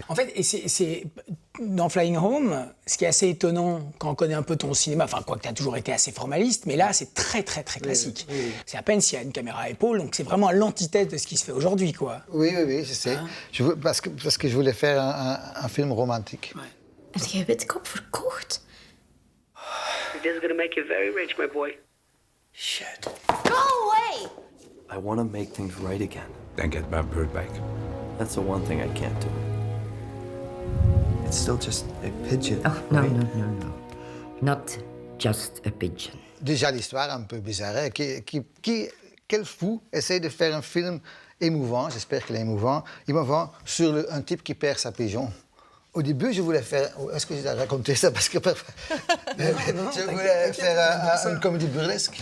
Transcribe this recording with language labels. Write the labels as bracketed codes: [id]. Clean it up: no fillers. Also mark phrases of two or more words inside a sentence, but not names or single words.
[fr] En fait, et c'est dans Flying Home, ce qui est assez étonnant quand on connaît un peu ton cinéma, enfin, quoi que tu as toujours été assez formaliste, mais là, c'est très classique. Oui. C'est à peine s'il y a une caméra à épaule, donc c'est vraiment à l'antithèse de ce qui se fait aujourd'hui, quoi. Oui, je sais. Parce que je voulais faire un film romantique. Ouais. [nl] Heb jij Witkop verkocht? [en] This is gonna make you very rich, my boy. Shit. Go away! I want to make things right again. Then get my bird back. That's the one thing I can't do. It's still just a pigeon. Oh, no, right? no. Not just a pigeon. [fr] Déjà l'histoire un peu bizarre. Hein? Quel fou essaie de faire un film émouvant, j'espère qu'il est émouvant, sur un type qui perd sa pigeon. Au début, je voulais faire... Est-ce que j'ai raconté ça? Parce que parfois... je voulais faire une comédie burlesque.